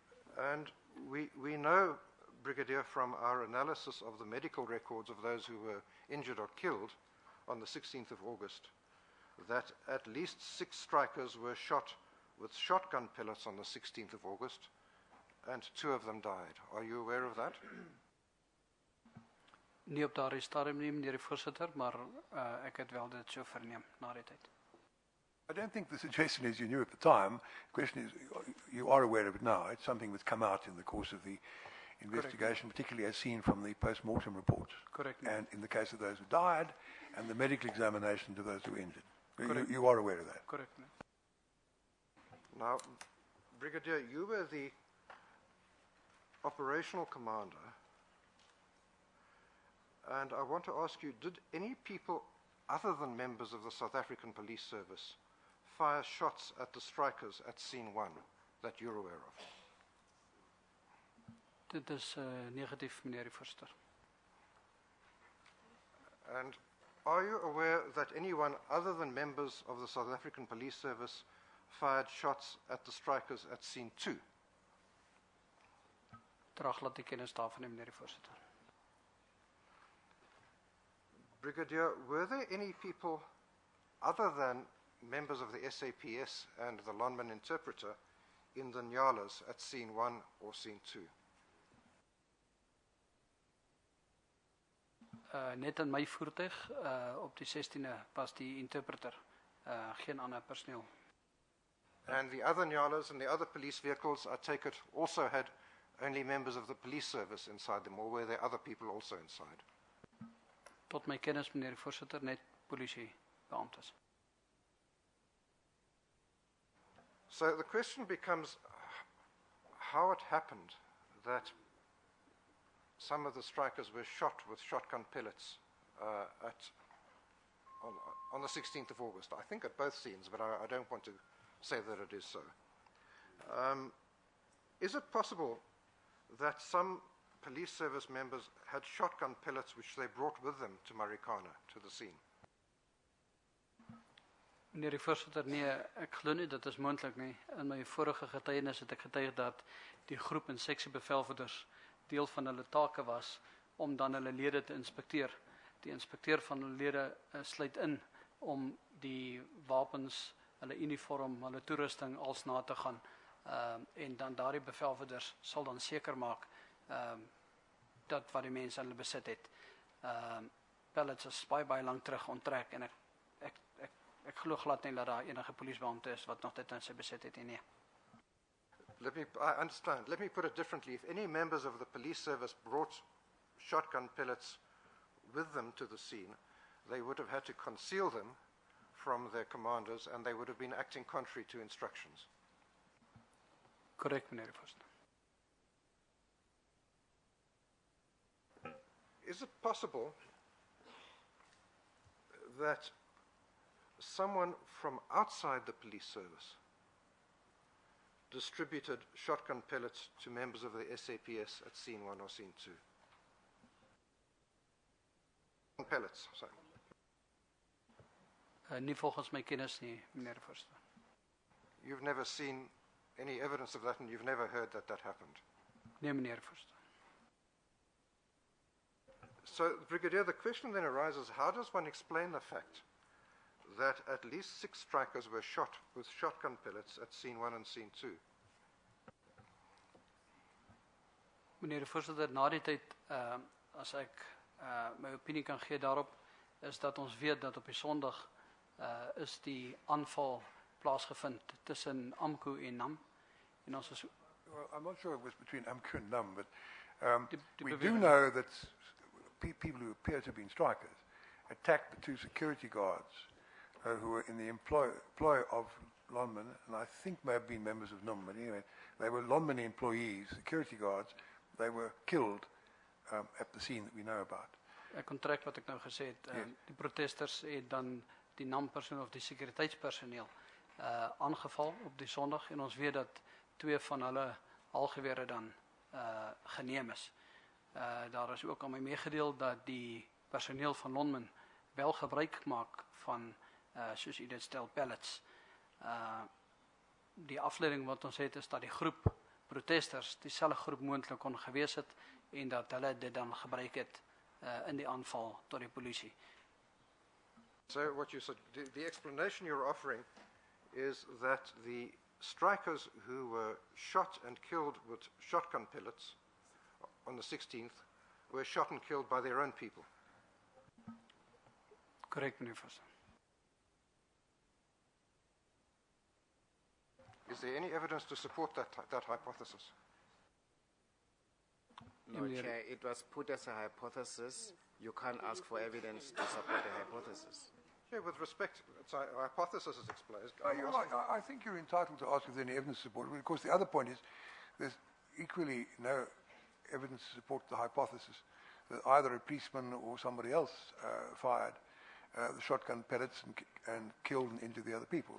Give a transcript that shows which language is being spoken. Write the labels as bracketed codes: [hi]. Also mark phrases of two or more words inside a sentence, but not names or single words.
[en] And we know, Brigadier, from our analysis of the medical records of those who were injured or killed on the 16th of August, that at least 6 strikers were shot with shotgun pellets on the 16th of August, and 2 of them died. Are you aware of that? [af] Nie op daardie stadium nie, meneer die Voorsitter, maar ek het wel dit so verneem na die tyd. [en] I don't think the suggestion is you knew at the time. The question is, you are aware of it now. It's something that's come out in the course of the investigation, particularly as seen from the post-mortem reports. Correct. And in the case of those who died, and the medical examinations of those who were injured. You are aware of that? Correct. Now, Brigadier, you were the operational commander, and I want to ask you, did any people other than members of the South African Police Service fire shots at the strikers at scene 1 that you're aware of? [af] Dit is negatief, meneer die Voorsitter. [en] And are you aware that anyone other than members of the South African Police Service fired shots at the strikers at scene 2? [af] Traag laat ek kennis daarvan neem, meneer die Voorsitter. [en] Brigadier, were there any people other than members of the SAPS and the Lonman interpreter in the Nyalas at scene 1 or scene 2? [af] Net in my voertuig, op die 16e was die interpreter, geen ander personeel. [en] And the other Nyalas and the other police vehicles, I take it, also had only members of the police service inside them, or were there other people also inside? [af] Tot my kennis, meneer die Voorsitter, net polisiebeamptes. [en] So the question becomes how it happened that some of the strikers were shot with shotgun pellets on the 16th of August. I think at both scenes, but I don't want to say that it is so. Is it possible that some police service members had shotgun pellets which they brought with them to Marikana, to the scene? [af] Meneer die Voorsitter, nee, ek glo nie dit is moontlik nie. In my vorige getuienis het ek getuig dat die groep en seksiebevelvoerders deel van hulle take was om dan hulle lede te inspekteer. Die inspekteur van hulle lede sluit in om die wapens, hulle uniform, hulle toerusting als na te gaan. En dan daardie bevelvoerders sal dan seker maak dat wat die mense hulle besit het. Pellets is baie lank terug onttrek en ek glo glad nie dat daar enige polisiebeampte is wat nog dit in sy besit het nie. [en] I understand. Let me put it differently. If any members of the police service brought shotgun pellets with them to the scene, they would have had to conceal them from their commanders, and they would have been acting contrary to instructions. Correct, [af] meneer die Voorsitter. [en] Is it possible that someone from outside the police service distributed shotgun pellets to members of the SAPS at scene 1 or scene 2? Pellets, sorry. [af] Nie volgens my kennis nie, meneer die Voorsitter. [en] You've never seen any evidence of that, and you've never heard that that happened? [af] Nee, meneer die Voorsitter. [en] So, Brigadier, the question then arises, how does one explain the fact that at least 6 strikers were shot with shotgun pellets at scene 1 and scene 2? [af] Meneer die Voorsitter, na die tyd, as ek my opinie kan gee daarop, is dat ons weet dat op die Sondag is die aanval plaasgevind tussen Amku en Nam. En ons is, [en] Well, I'm not sure it was between Amku and Num, but we do know that people who appear to have been strikers attacked the 2 security guards who were in the employ of Lonman, and I think may have been members of Num, but anyway, they were Lonman employees, security guards. They were killed at the scene that we know about. [af] Ek kon trek wat ek nou gesê het, [en] Yes. [af] die protesters het dan die NAM-personeel of die sekuriteitspersoneel aangeval op die Sondag, en ons weet dat 2 van hulle halgewere dan geneem is. Daar is ook aan my meegedeel dat die personeel van Lonman wel gebruik maak van, soos u dit stel, pellets. Die afleiding wat ons het is dat die groep protesters dieselfde groep moontlik kon gewees het, en dat hulle dit dan gebruik het in die aanval tot die polisie. [en] So what you said, the explanation you're offering is that the strikers who were shot and killed with shotgun pellets on the 16th were shot and killed by their own people. Correct, [af] meneer Voorsitter. [en] Is there any evidence to support that hypothesis? No, Chair, it was put as a hypothesis. You can't ask for evidence to support the hypothesis. Yeah, with respect, it's a hypothesis is explained. I think you're entitled to ask if there's any evidence to support it. Of course, the other point is there's equally no evidence to support the hypothesis that either a policeman or somebody else fired the shotgun pellets and killed and injured the other people.